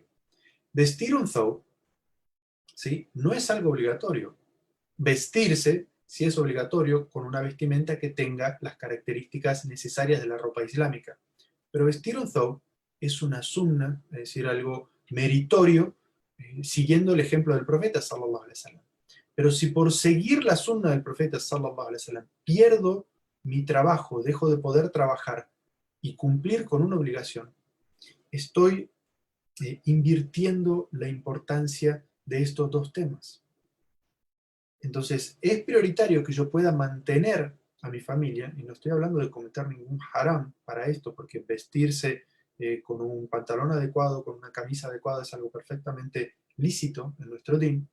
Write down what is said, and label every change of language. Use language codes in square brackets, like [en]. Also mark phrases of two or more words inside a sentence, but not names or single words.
[es] Vestir un thawb, ¿sí? No es algo obligatorio. Vestirse sí es obligatorio con una vestimenta que tenga las características necesarias de la ropa islámica. Pero vestir un thawb es una sunna, es decir, algo meritorio, siguiendo el ejemplo del profeta, [ar] صلى الله عليه وسلم. [es] Pero si por seguir la sunna del profeta, [ar] صلى الله عليه وسلم, [es] pierdo mi trabajo, dejo de poder trabajar y cumplir con una obligación, estoy invirtiendo la importancia de estos dos temas. Entonces, es prioritario que yo pueda mantener a mi familia, y no estoy hablando de cometer ningún haram para esto, porque vestirse con un pantalón adecuado, con una camisa adecuada, es algo perfectamente lícito en nuestro din.